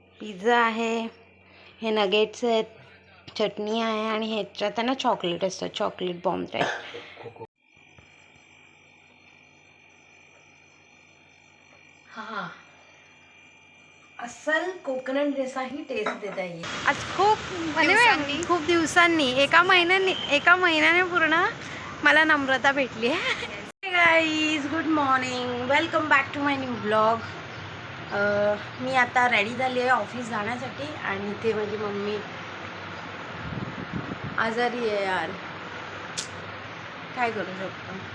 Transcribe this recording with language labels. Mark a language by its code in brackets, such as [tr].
[mr] Pizza आहे, हे nuggets आहेत, चटणी आहे आणि ह्याच्यात आहे ना चॉकलेट असतं, चॉकलेट बॉम्ब टाईप. [hi] हा असल कोकोनट जैसाही टेस्ट देता है. [mr] आज खूप दिवसांनी एका महिन्याने पूर्ण मला नम्रता भेटली आहे. [en] Guys good morning, welcome back to my new blog. [mr] मी आता रेडी झाली आहे ऑफिस जाण्यासाठी आणि इथे माझी मम्मी आजारी आहे यार, काय करू शकतो.